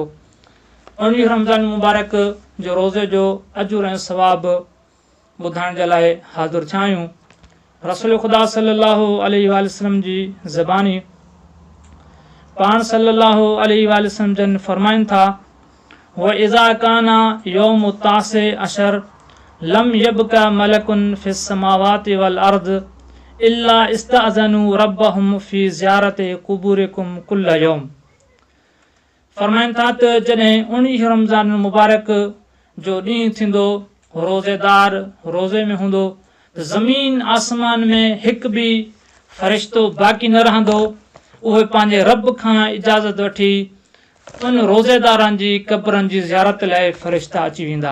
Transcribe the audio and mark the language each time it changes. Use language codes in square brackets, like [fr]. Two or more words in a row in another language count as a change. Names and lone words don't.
[sd] 19 रमज़ान मुबारक जो रोज़े जो अजुर ऐं सवाब ॿुधाइण जे लाइ हाज़िर थिया आहियूं। रसूल ख़ुदा [ar] صلى الله عليه وسلم [sd] जी ज़बानी पाण [ar] صلى الله عليه وسلم [sd] जन फरमाइनि था [ar] وإذا كان يوم تاسع عشر لم يبق ملك في السماوات والأرض إلا استأذنوا ربهم في زيارة قبوركم كل يوم. [sd] फरमाइनि था त जॾहिं 19 रमज़ान मुबारक जो ॾींहुं थींदो रोज़ेदार रोज़े में हूंदो त ज़मीन आसमान में हिकु बि फ़रिश्तो बाक़ी न रहंदो। उहे पंहिंजे रब खां इजाज़त वठी उन रोज़ेदारनि जी क़ब्रनि जी ज़ियारत लाइ फ़रिश्ता अची वेंदा।